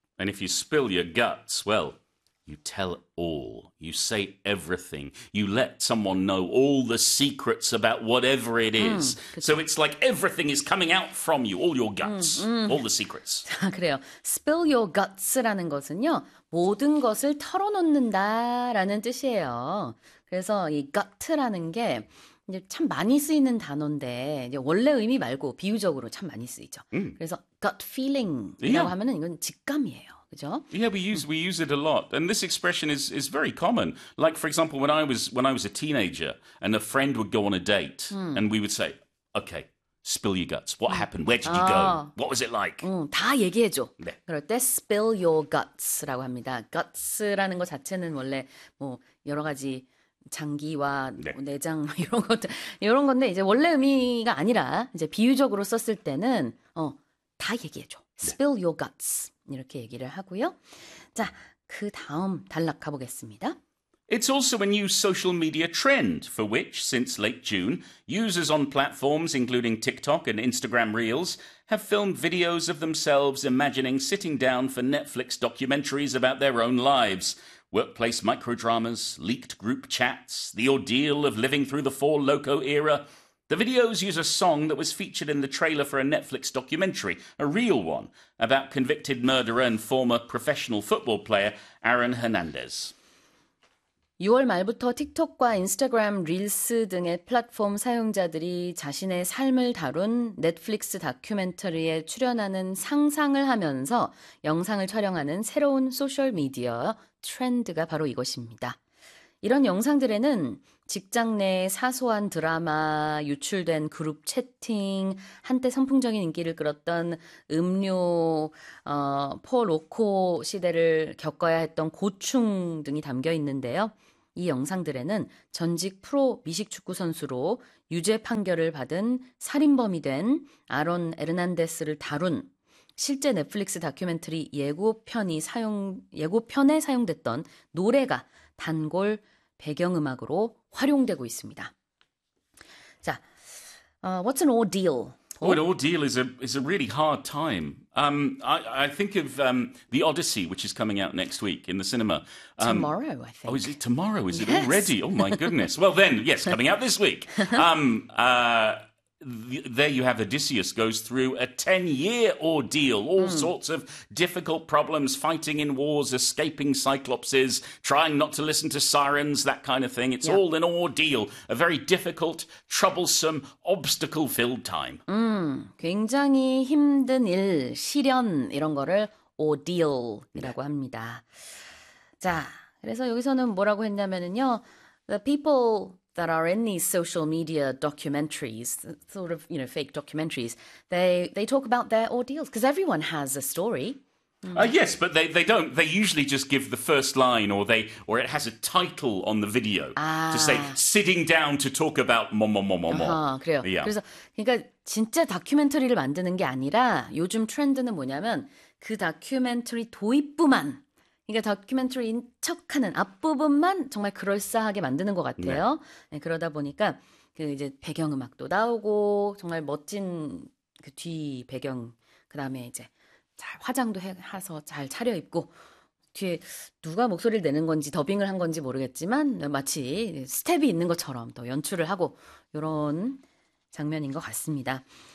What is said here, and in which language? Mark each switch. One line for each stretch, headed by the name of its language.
English: And if you spill your guts, well, you tell all. You say everything. You let someone know all the secrets about whatever it is.
Korean: 그쵸.
English: So it's like everything is coming out from you, all your guts, all the secrets.
Korean: 자, 그래요. Spill your guts라는 것은요. 모든 것을 털어놓는다라는 뜻이에요. 그래서 이 gut라는 게 이제 참 많이 쓰이는 단어인데 이제 원래 의미 말고 비유적으로 참 많이 쓰이죠. 그래서 gut feeling이라고
English: Yeah.
Korean: 하면은 이건 직감이에요. 그죠?
English: Yeah, we use it a lot. And this expression is very common. Like, for example, when I was a teenager and a friend would go on a date and we would say, okay, spill your guts. What happened? Where did you go? What was it like?
Korean: 다 얘기해줘. 네. 그럴 때 spill your guts라고 합니다. guts라는 것 자체는 원래 뭐 여러 가지 장기와 내장 이런 것들 이런 건데 이제 원래 의미가 아니라 이제 비유적으로 썼을 때는 다 얘기해줘 spill your guts 이렇게 얘기를 하고요 자그 다음 단락 가보겠습니다
English: It's also a new social media trend for which, since late June, users on platforms including TikTok and Instagram Reels have filmed videos of themselves imagining sitting down for Netflix documentaries about their own lives, workplace microdramas, leaked group chats, the ordeal of living through the Four Loko era. The videos use a song that was featured in the trailer for a Netflix documentary, a real one, about convicted murderer and former professional football player Aaron Hernandez.
Korean: 6월 말부터 틱톡과 인스타그램 릴스 등의 플랫폼 사용자들이 자신의 삶을 다룬 넷플릭스 다큐멘터리에 출연하는 상상을 하면서 영상을 촬영하는 새로운 소셜 미디어 트렌드가 바로 이것입니다. 이런 영상들에는 직장 내 사소한 드라마, 유출된 그룹 채팅, 한때 선풍적인 인기를 끌었던 음료, 포 로코 시대를 겪어야 했던 고충 등이 담겨 있는데요. 이 영상들에는 전직 프로 미식축구 선수로 유죄 판결을 받은 살인범이 된 아론 에르난데스를 다룬 실제 넷플릭스 다큐멘터리 예고편에 사용됐던 노래가 단골 배경음악으로 활용되고 있습니다.
English: 자, what's an ordeal? Oh, an ordeal is a really hard time. I think of The Odyssey, which is coming out next week in the cinema. Tomorrow, I think. Oh, is it tomorrow? Is it already? Oh, my goodness. Well, then, yes, coming out this week. There you have Odysseus goes through a 10-year ordeal, all sorts of difficult problems, fighting in wars, escaping cyclopses, trying not to listen to sirens, that kind of thing. It's all an ordeal, a very difficult, troublesome, obstacle-filled time.
Korean: 굉장히 힘든 일, 시련 이런 거를 ordeal이라고 합니다. 자, 그래서 여기서는 뭐라고 했냐면은요,
English: the people that are in these social media documentaries, sort of, you know, fake documentaries, they talk about their ordeals, because everyone has a story. Yes, but they don't. They usually just give the first line, or it has a title on the video to say, sitting down to talk about 뭐뭐뭐뭐뭐.
Korean: 그래요. Yeah. 그래서, 그러니까 진짜 다큐멘터리를 만드는 게 아니라 요즘 트렌드는 뭐냐면 그 다큐멘터리 도입부만 그러니까 다큐멘터리인 척하는 앞부분만 정말 그럴싸하게 만드는 것 같아요. 네. 네, 그러다 보니까 그 이제 배경음악도 나오고 정말 멋진 그 뒤 배경 그다음에 이제 잘 화장도 해서 잘 차려입고 뒤에 누가 목소리를 내는 건지 더빙을 한 건지 모르겠지만 마치 스텝이 있는 것처럼 또 연출을 하고 이런 장면인 것 같습니다.